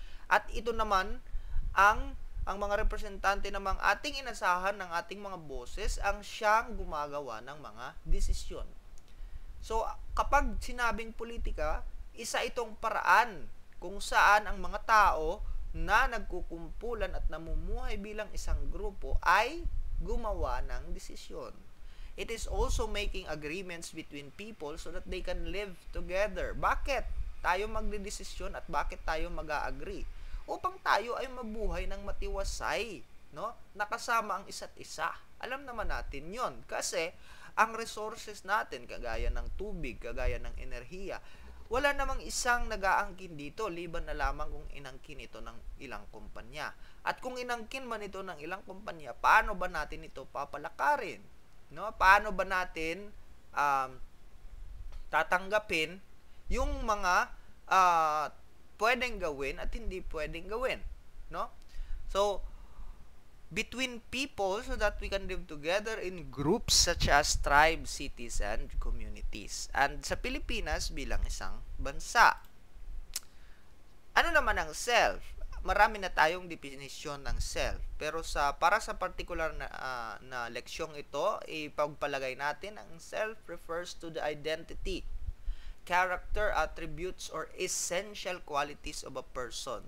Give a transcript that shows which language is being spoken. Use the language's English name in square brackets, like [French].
[Filipino] At ito naman, ang mga representante namang ating inasahan ng ating mga boses ang siyang gumagawa ng mga desisyon. So, kapag sinabing politika, isa itong paraan kung saan ang mga tao na nagkukumpulan at namumuhay bilang isang grupo ay gumawa ng desisyon. [English] It is also making agreements between people so that they can live together. [Filipino] Bakit tayo magdedesisyon at bakit tayo mag-a-agree? Upang tayo ay mabuhay ng matiwasay, no? Nakasama ang isa't isa. Alam naman natin yon kasi ang resources natin, kagaya ng tubig, kagaya ng enerhiya, wala namang isang nag-aangkin dito, liban na lamang kung inangkin ito ng ilang kumpanya. At kung inangkin man ito ng ilang kumpanya, paano ba natin ito papalakarin? No? Paano ba natin tatanggapin yung mga pwedeng gawin at hindi pwedeng gawin? No? [English] So, between people so that we can live together in groups such as tribes, cities, and communities. [Filipino] And sa Pilipinas bilang isang bansa. Ano naman ang self? Marami na tayong definisyon ng self. Pero para sa particular na leksyong ito, ipagpalagay natin ang [English] self refers to the identity, character, attributes, or essential qualities of a person.